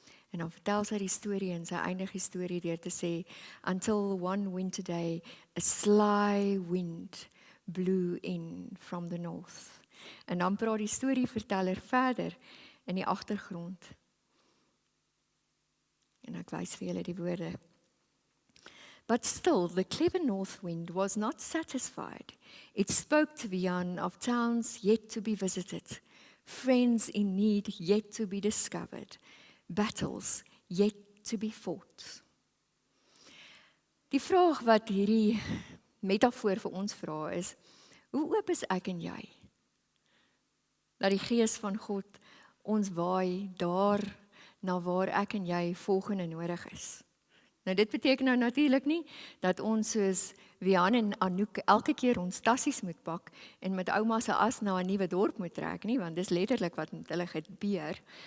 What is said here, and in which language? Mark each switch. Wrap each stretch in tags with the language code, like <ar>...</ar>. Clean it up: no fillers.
<af>En dan vertel sy die storie en sy eindig die storie deur te sê,</af> <en>until one winter day, a sly wind blew in from the north.</en> <af>En dan praat die storieverteller verder in die agtergrond. En ek wys vir julle die woorde.</af> <en>But still, the clever north wind was not satisfied. It spoke to Vian of towns yet to be visited, friends in need yet to be discovered, battles yet to be fought.</en> <af>Die vraag wat hierdie metafoor vir ons vra is, hoe oop is ek en jy? Dat die Gees van God ons waai daar na waar ek en jy volgende nodig is. Nou dit beteken nou natuurlik nie dat ons soos Vian en Anouk elke keer ons tassies moet pak en met ouma se as na 'n nuwe dorp moet trek nie, want dis letterlik wat met hulle gebeur.</af>